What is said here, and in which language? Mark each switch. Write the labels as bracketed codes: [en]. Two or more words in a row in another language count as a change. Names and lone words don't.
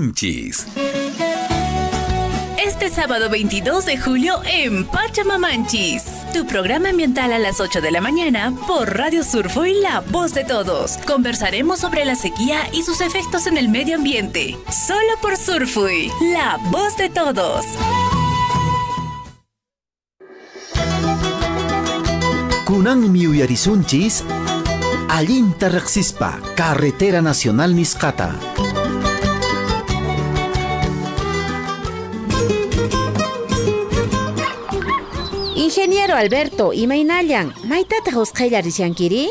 [es] Este este sábado 22 de julio en Pachamamanchis. Tu programa ambiental a las 8 de la mañana por Radio Surfo y La Voz de Todos. Conversaremos sobre la sequía y sus efectos en el medio ambiente. Solo por Surfui, La Voz de Todos. [qu] Kunanmi uyarisunchis allinta riqsispa Carretera Nacional Nisqata. Ingeniero Alberto, imaynallan, maytata husqaylla rishankiri?